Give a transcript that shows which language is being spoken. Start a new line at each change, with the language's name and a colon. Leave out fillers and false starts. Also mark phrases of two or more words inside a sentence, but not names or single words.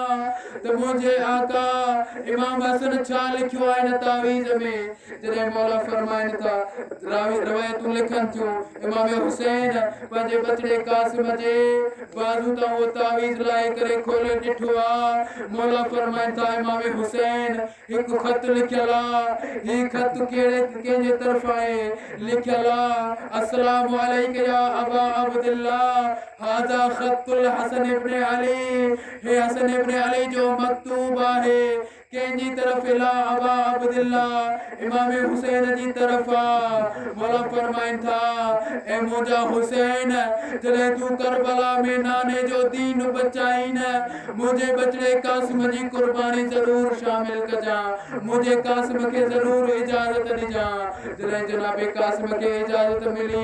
Sindhi: त मुंहिंजे आका इमाम हसन छा लिखियो आहे हिन तावीज़ में जॾहिं मौला फरमाइनि था रवायतूं लिखनि थियूं इमाम हुसैन पंहिंजे बचड़े कासिम जे बाज़ू तां उहो तावीज़ लाहे करे खोले ॾिठो आहे मौला फरमाइनि था इमाम हुसैन हिकु ख़त लिखियल आहे ही ख़त कंहिंजे तरफ़ आहे लिखियल आहे
Arabic: السلام عليك يا أبا عبد الله هذا خط الحسن بن علي
Sindhi: हे हसन इब्न अली जो मकतूब आहे कंहिंजी तरफ़
Arabic: إلى أبا عبد الله
Sindhi: इमाम हुसैन जी तरफ़ मौला फरमाइनि था ए मुंहिंजा हुसैन जॾहिं तूं करबला में नाने जो दीन बचाई न मुंहिंजे बचड़े कासिम जी कुर्बानी ज़रूर शामिल कजां मुंहिंजे कासिम खे ज़रूर इजाज़त ॾिजां जॾहिं जनाब कासिम खे इजाज़त मिली